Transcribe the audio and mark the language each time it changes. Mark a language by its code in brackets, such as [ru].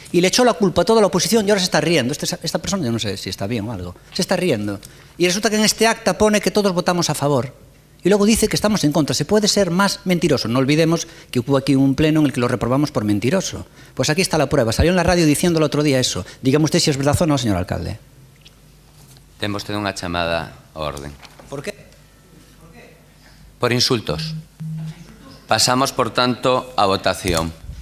[es] Y le echó la culpa a toda la oposición y ahora se está riendo. Esta persona, yo no sé si está bien o algo, se está riendo. Y resulta que en este acta pone que todos votamos a favor. Y luego dice que estamos en contra. Se puede ser más mentiroso. No olvidemos que hubo aquí un pleno en el que lo reprobamos por mentiroso. Pues aquí está la prueba. Salió en la radio diciendo el otro día eso. Dígame usted si es verdad o no, señor alcalde. [gl] Ten vostede unha chamada a orden. [es] ¿Por qué? Por insultos. Pasamos, por tanto, a votación.